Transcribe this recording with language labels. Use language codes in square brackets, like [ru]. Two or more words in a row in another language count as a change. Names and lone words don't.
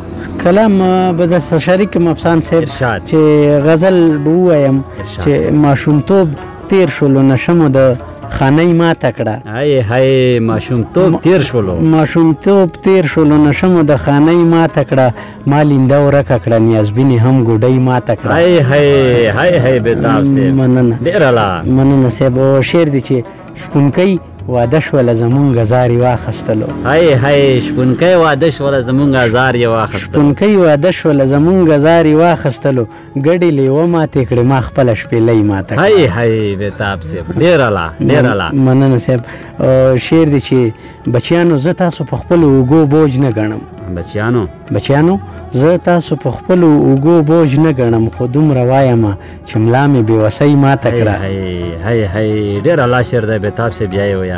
[ps] کلام به درسره شریک یم افسان صاحب چې غزل به ووایم چې ماشومتوب تیر شولو نشمو د خانۍ ماته کړه هی هی ماشومتوب تیر شولو ماشومتوب تیر شولو نشمو د خانۍ ماته کړه ما لینده ورکه کړه نیازبینې هم ګوډۍ ماته کړه هی هی هی هی بیتاب صاحب مننه مننه صاحب او شعر دی چې شپونکی واده شوله زمونږ زار یې واخیستلو هی هی شپونکی واده شوله زمونږ زار یې واخیستلو شپونکی واده شوله زمونږ زار یې واخیستلو ګډې لیوه ماتې کړې ما خپله شپېلۍ ماته کړه هی هی بیتاب صاحب ډېر اعلی ډېر اعلی مننه صاحب شعر دی چې بچیانو زه تاسو په خپلو اوږو بوج نه ګڼم بچیانو زه تاسو په خپلو اوږو بوج نه ګڼم خو دومره وایم چې ملا مې بېوسۍ ماته کړه. ډېر اعلی شعر دی بیتاب صاحب، بیا یې ووایه.